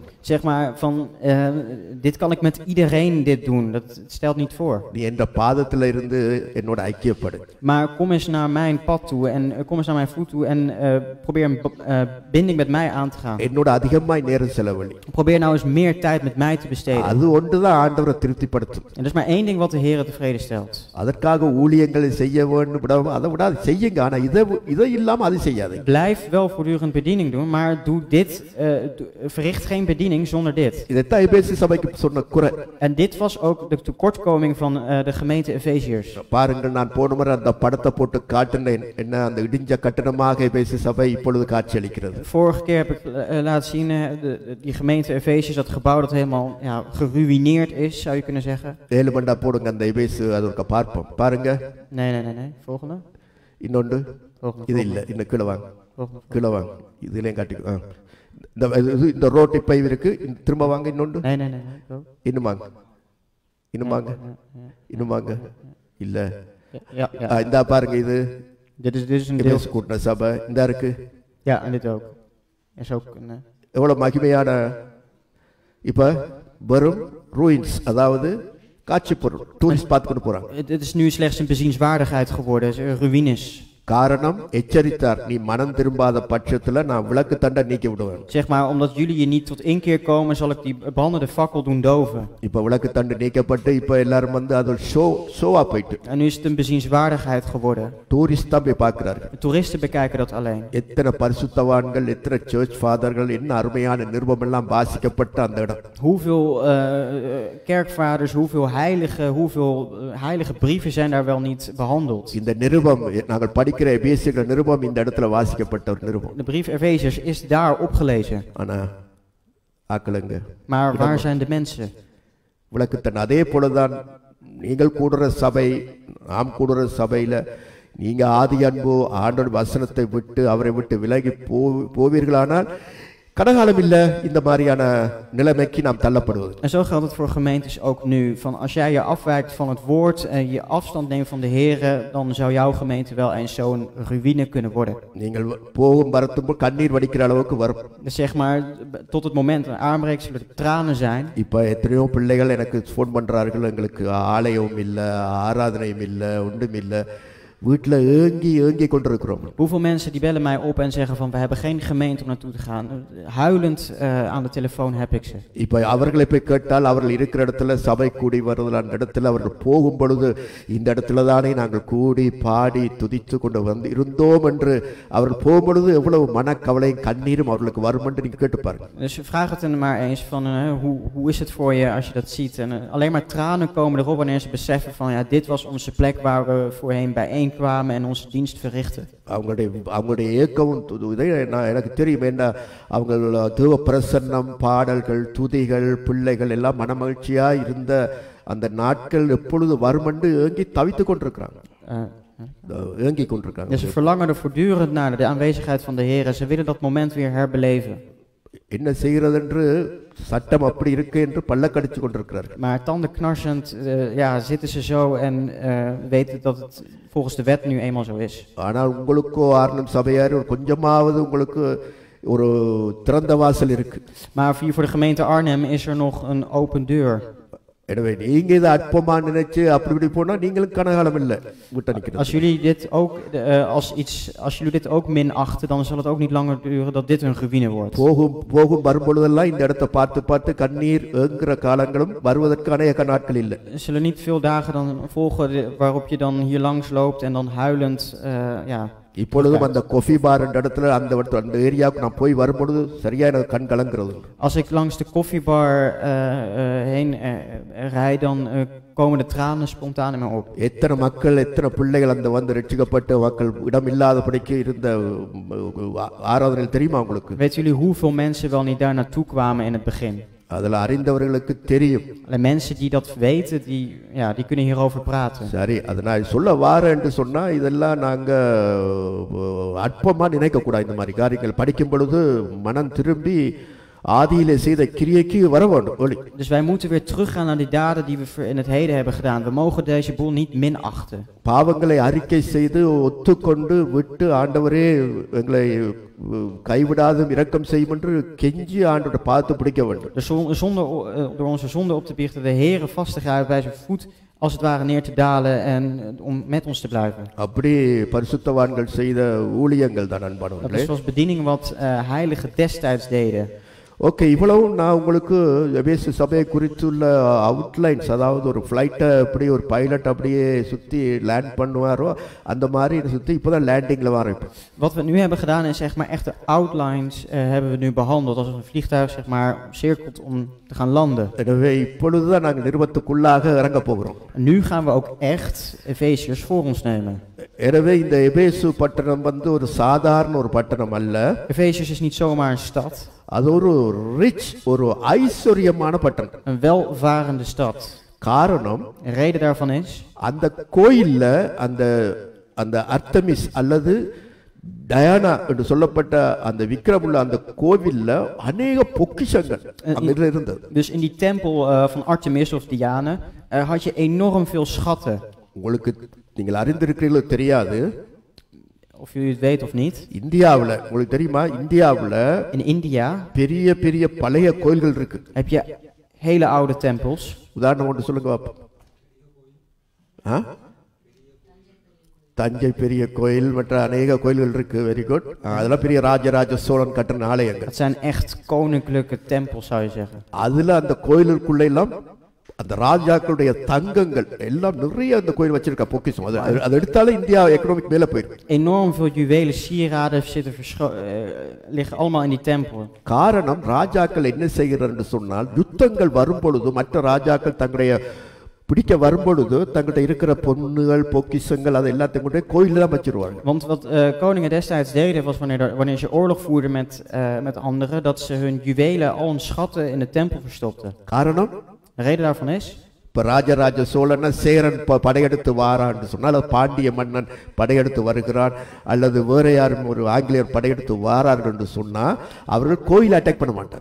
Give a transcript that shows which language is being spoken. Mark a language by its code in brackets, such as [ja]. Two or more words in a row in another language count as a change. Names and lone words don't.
[nl] Zeg maar van dit kan ik met iedereen dit doen, dat stelt niet voor. [ta] நீ என்ற பாதத்துல இருந்து என்னோட ஐக்கியப்படு. [nl] Maar kom eens naar mijn pad toe en kom eens naar mijn voet toe en probeer een binding met mij aan te gaan. [ta] என்னோட அதிகமாய் நேரம் செலவழி. [nl] Probeer nou eens meer tijd met mij te besteden. [ta] அது ஒன்றுதான் ஆண்டவரை திருப்திப்படுத்தும். [nl] En dat is maar één ding wat de Heer tevreden stelt. [ta] அதற்காக ஊழியங்களை செய்ய வேண்டும் விடாம அதை விட செய்யுங்க, ஆனா இதை இல்லாம அது செய்யாதீங்க. [nl] Blijf wel voortdurend bediening doen, maar doe dit, verricht geen bediening zonder dit. [ta] இதைத்தான் எபேசு சபைக்கு சொன்ன குறை. [nl] En dit was ook de tekortkoming van de gemeente Efeziërs. [ta] பாருங்கள், நான் போன முறை அந்த படத்தை போட்டு காட்டினேன், என்ன அந்த இடிஞ்ச கட்டணமாக எபேசு சபை இப்பொழுது காட்சியளிக்கிறது. [nl] Vorige keer heb ik laten zien die gemeente Efeziërs, dat gebouw dat helemaal geruïneerd is, zou je kunnen zeggen. [ta] ஏழுமண்டா போடுங்க அந்த எபேசு, அது ஒரு பார்ப்போம். பாருங்க. [nl] Nee. Volgende. [ta] இன்னொன்று இது இல்ல, இன்னும் கீழே வாங்க, கீழே வாங்க, இதுலயும் காட்டி இந்த ரோட் இப்ப இருக்கு, திரும்ப வாங்க, இன்னொன்று இன்னும் வாங்க, இன்னும் வாங்க, இன்னும் வாங்க, இல்ல இந்த பாருங்க, இது கூட்டின சபை இந்த இருக்கு. எவ்வளவு மகிமையான, இப்ப வெறும் ரூயின்ஸ், அதாவது காட்சி பொருள் டூரிஸ்ட் பார்த்துக்கிட்டு போறாங்க. [nl] Het is nu slechts een bezienswaardigheid geworden, ruïnes. [ta] காரணம் எச்சரித்தார், நீ மனம் திரும்பாத பட்சத்துல நான் விளக்கு தண்டை நீக்கி விடுவேன். [nl] Zeg maar, omdat jullie hier niet tot inkeer komen, zal ik die brandende fakkel doen doven. [ta] இப்ப விளக்கு தண்டு நீக்கப்பட்டு இப்ப எல்லாரும் வந்து அது ஷோவா போயிட்டு. [nl] En nu is het een bezienswaardigheid geworden. [ta] டூரிஸ்ட் தான் போய் பார்க்கிறாரு. [nl] De toeristen bekijken dat alleen. [ta] எத்தனை பரிசுத்தவான்கள், எத்தனை [en] church fathers, [ta] என்ன அருமையான நிருபம் எல்லாம் வாசிக்கப்பட்ட அந்த இடம். [nl] Hoeveel kerkvaders, hoeveel heilige brieven zijn daar wel niet behandeld. [ta] இந்த நிருபம் நாங்கள் படிக்கிற எபேசியர் நிருபம் இந்த இடத்துல வாசிக்கப்பட்ட ஒரு நிருபம். [nl] De brief Efeziërs is daar opgelezen. [ta] ஆனா ஆக்களுங்க, [nl] Maar waar zijn de mensen? [ta] விளக்குத்தன் அதே போலதான் நீங்கள் கூடுற சபை, நாம் கூடுற சபையில நீங்க ஆதி அன்பு ஆண்டவர் வசனத்தை விட்டு அவரை விட்டு விலகி போவீர்களானால் கடகாலம் இல்ல இந்த மாதிரியான நிலைமைக்கு நாம் தள்ளப்படுவது. [nl] En zo geldt het voor gemeentes ook nu. Van als jij je afwijkt van het woord en je afstand neemt van de Here, dan zou jouw gemeente wel eens zo'n ruïne kunnen worden. [ta] நீங்கள் போகும் வரத்தும் கண்ணீர் வடிக்கிற அளவுக்கு வரும். [nl] Dus zeg maar, tot het moment een aanbreek zullen er tranen zijn. [ta] இப்ப எத்தனையோ பிள்ளைகள் எனக்கு ஃபோன் பண்றார்கள், எங்களுக்கு ஆலயமும் இல்ல, ஆராதனையும் இல்ல, ஒன்றும் இல்ல, வீட்டுல ஏங்கி கொண்டிருக்கிறோம். [nl] Hoeveel mensen die bellen mij op en zeggen van we hebben geen gemeente om naartoe te gaan. Huilend aan de telefoon heb ik ze. [ta] இப்ப அவர்களை போய் கேட்டால் அவர்கள் இருக்கிற இடத்துல சபை கூடி வருவதில் அந்த இடத்துல அவர்கள் போகும் பொழுது இந்த இடத்துல தானே நாங்கள் கூடி பாடி துதித்து கொண்டு வந்து இருந்தோம் என்று அவர்கள் போகும்பொழுது எவ்வளவு மனக்கவலையும் கண்ணீரும் அவர்களுக்கு வரும் என்று நீங்க கேட்டு பாருங்க. [nl] Dus vraag het er maar eens van hoe is het voor je als je dat ziet. En alleen maar tranen komen erop wanneer ze beseffen van ja, dit was onze plek waar we voorheen bijeen kwamen en onze dienst verrichten. [ta] அவங்களுடைய ஏக்கமும் எனக்கு தெரியும். என்ன அவங்க தேவ பிரசன்னம், பாடல்கள், துதிகள், பிள்ளைகள் எல்லாம் மனமகிழ்ச்சியா இருந்த அந்த நாட்கள் எப்பொழுது வரும் என்று ஏங்கி தவித்துக் கொண்டிருக்கிறாங்க. ஏங்கிக் கொண்டிருக்காங்க. [nl] Ze verlangen er voortdurend naar de aanwezigheid van de Heer. Ze willen dat moment weer herbeleven. [ta] என்ன செய்கிறது என்று சட்டம் அப்படி இருக்கு என்று பல்லக்கடிச்சு கொண்டிருக்கிறார்கள். [nl] Maar tandenknarsend zitten ze zo en weten dat het volgens de wet nu eenmaal zo is. [ta] ஆனால் உங்களுக்கோ ஆர்னம் சபையார் ஒரு கொஞ்சமாவது உங்களுக்கு ஒரு திறந்த வாசல் இருக்கு. [nl] Maar hier voor de gemeente Arnhem is er nog een open deur. [ta] எனவே நீங்க இதை அற்பமா நினைச்சு அப்படி இப்படி போனா நீங்களும் கனகாலம் இல்ல விட்டு நிக்கிறது. [nl] Als jullie dit ook als jullie dit ook minachten, dan zal het ook niet langer duren dat dit een ruïne wordt. [ta] போகும் வரும்பொழுதெல்லாம் இந்த இடத்தை பார்த்து கண்ணீர் ஏங்குற காலங்களும் வருவதற்கு அநேக நாட்கள் இல்லை. [nl] Er zullen niet veel dagen dan volgen waarop je dan hier langs loopt en dan huilend [ta] இப்பொழுதும் அந்த காஃபி பார் என்ற இடத்துல அந்த ஏரியாவுக்கு நான் போய் வரும்பொழுது சரியா எனக்கு கண் கலங்குறது. [nl] Als ik langs de koffiebar heen rijd, dan komen de tranen spontaan in me op. [ta] எத்தனை மக்கள், எத்தனை பிள்ளைகள் அந்த வந்து ரட்சிக்கப்பட்ட மக்கள் இடம் இல்லாதபடிக்கு இருந்த ஆராதனையில் தெரியுமா உங்களுக்கு? [nl] Weten jullie hoeveel mensen wel niet daar naartoe kwamen in het begin? [ta] அதில் அறிந்தவர்களுக்கு தெரியும். [nl] De mensen die dat weten, die kunnen hierover praten. [ta] சரி, அதை நான் சொல்ல வாரேன் என்று சொன்னா இதெல்லாம் நாங்க அற்பமா நினைக்க கூடாது. இந்த மாதிரி காரியங்கள் படிக்கும் பொழுது மனம் திரும்பி ஆதியிலே செய்த கிரியைக்கு வர வேண்டும். [nl] Dus wij moeten weer teruggaan naar die daden die we in het heden hebben gedaan. We mogen deze boel niet minachten. [ta] பாவங்களை அறிக்கை செய்து ஒத்துக்கொண்டு விட்டு ஆண்டவரே எங்களை கைவிடாதும் இரக்கம் செய்யும் என்று கெஞ்சி ஆண்டவரை பார்த்து பிடிக்க வேண்டும். [nl] Door onze zonde op te biechten, de Heere vast te grijpen bij zijn voet, als het ware neer te dalen en om met ons te blijven. [ta] அப்படி பரிசுத்தவான்கள் செய்த ஊழியங்கள் தான் அன்பானவர்களே. [nl] Dat is zoals bediening wat heiligen destijds deden. [ta] ஓகே, இவ்வளவு நான் உங்களுக்கு எபேசு சபையை குறித்துள்ள அவுட்லைன்ஸ், அதாவது ஒரு ஃப்ளைட்டை எப்படி ஒரு பைலட் அப்படியே சுற்றி லேண்ட் பண்ணுவாரோ அந்த மாதிரி சுற்றி இப்போ தான் லேண்டிங்கில் வர. [nl] Wat we nu hebben gedaan is zeg maar echt de outlines hebben we nu behandeld. Als een vliegtuig zeg maar cirkelt om te gaan landen. [ta] எனவே இப்பொழுது தான் நாங்கள் நிருபத்துக்குள்ளாக இறங்க போகிறோம். [nl] Nu gaan we ook echt Efeziërs voor ons nemen. [ta] எனவே இந்த எபேசு பட்டணம் வந்து ஒரு சாதாரண ஒரு பட்டணம் அல்ல. [nl] Efeziërs is niet zomaar een stad. [ta] அது ஒரு ரிச், ஒரு ஐஸ்வர்யமான பட்டணம். [nl] Een welvarende stad. [ta] காரணம், [nl] een reden daarvan is, [ta] அந்த கோயில்ல அந்த அர்த்தமிஸ் அல்லது டயானா என்று சொல்லப்பட்ட அந்த விக்கிரமுள்ள அந்த கோவில்ல அநேக பொக்கிஷங்கள் அங்க இருந்தது. [nl] Dus in die tempel van Artemis of Diane had je enorm veel schatten. [ta] உங்களுக்கு நீங்கள் அறிந்திருக்கிறீர்களோ தெரியாது, [nl] of jullie het weet of niet. [ta] இந்தியாவுல உங்களுக்கு தெரியுமா, இந்தியாவுல [nl] in India [ta] பெரிய பெரிய பழைய கோயில்கள் இருக்கு. [nl] heb je hele oude tempels. [ta] உதாரணம் ஒன்று சொல்லுங்க பாப்போம். தஞ்சை பெரிய கோயில் மற்ற அநேக கோயில்கள் இருக்கு. [en] very good. [ta] அதெல்லாம் பெரிய ராஜராஜ சோழன் கட்டின ஆலயங்கள். [nl] Dat zijn echt koninklijke tempels, zou je zeggen. [ta] அதுல அந்த கோயிலுக்குள்ள எல்லாம் அந்த ராஜாக்களுடைய தங்கங்கள் எல்லாம் நிறைய அந்த கோயில் வச்சிருக்க பொக்கிஷம். அது எடுத்தாலே இந்தியா எக்கனாமிக் மேல போயிடும். [nl] Enorm veel juwelen, sieraden liggen allemaal in die tempel. [ta] காரணம் ராஜாக்கள் என்ன செய்கிறார்னு சொன்னால், யுத்தங்கள் வரும்பொழுது மற்ற ராஜாக்கள் தங்களுடைய பிடிக்க வரும்பொழுது தங்கள்கிட்ட இருக்கிற பொண்ணுகள் பொக்கிஷங்கள் அது எல்லாத்தையும் கூட கோயிலில் தான் வச்சிருவாங்க. [nl] Want wat koningen destijds deden was wanneer ze oorlog voerden met anderen, dat ze hun juwelen, al hun schatten in de tempel verstopten. [ta] காரணம், [nl] De reden daarvan is, [ta] இப்போ ராஜராஜ சோழன் சேரன் படையெடுத்து வாரான்னு சொன்னால், அது பாண்டிய மன்னன் படையெடுத்து வருகிறான் அல்லது வேற யாரும் ஒரு ஆங்கிலேயர் படையெடுத்து வாரார்கள் என்று சொன்னால் அவர்கள் கோயில் அட்டாக் பண்ண மாட்டார்.